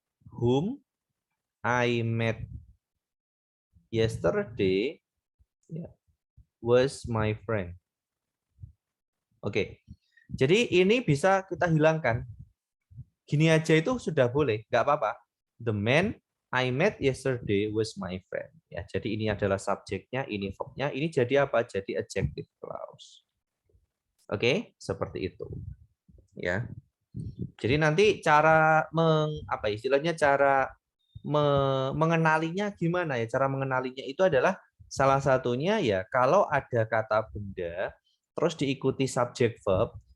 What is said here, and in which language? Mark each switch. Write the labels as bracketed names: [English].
[English] Whom I met yesterday was my friend. [Indonesian] Oke. Jadi ini bisa kita hilangkan. Gini aja itu sudah boleh, nggak apa-apa. [English] The man I met yesterday was my friend. [Indonesian] Ya, jadi ini adalah subjeknya, ini verbnya, ini jadi apa? Jadi adjective clause. Oke, seperti itu. Ya. Jadi nanti cara istilahnya cara mengenalinya gimana ya? Cara mengenalinya itu adalah salah satunya ya kalau ada kata benda terus diikuti subjek verb.